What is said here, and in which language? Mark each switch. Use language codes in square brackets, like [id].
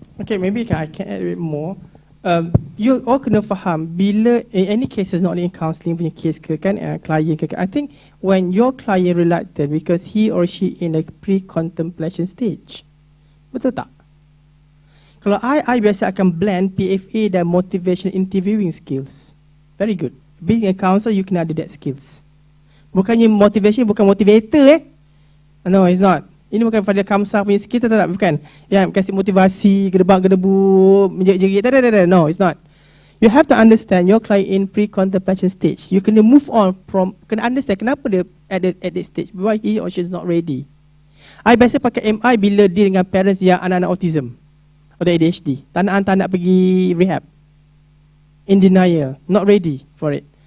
[en] Okay, maybe I can add a bit more. [ms] you all kena faham bila [en] in any cases, not only in counselling punya case ke kan, client ke, I think when your client reluctant because he or she in a pre-contemplation stage, betul tak? [ms] Kalau I biasa akan blend PFA dan motivation interviewing skills. [en] Very good. Being a counselor, you kena ada that skills. [ms] Bukannya motivation, bukan motivator [en] No, it's not. [ms] Ini bukan pada kamsah punya skill, tak, bukan. Yang kasih motivasi, gedebak-gedebu, menjerit-jerit, tak. [en] No, it's not. You have to understand your client in pre-contemplation stage. You kena move on from, [ms] kena understand kenapa dia [en] at that stage. Why he or she is not ready. [ms] I biasa pakai MI bila deal dengan parents yang anak-anak autism atau ADHD. Tak nak pergi rehab. [en] In denial, not ready for it.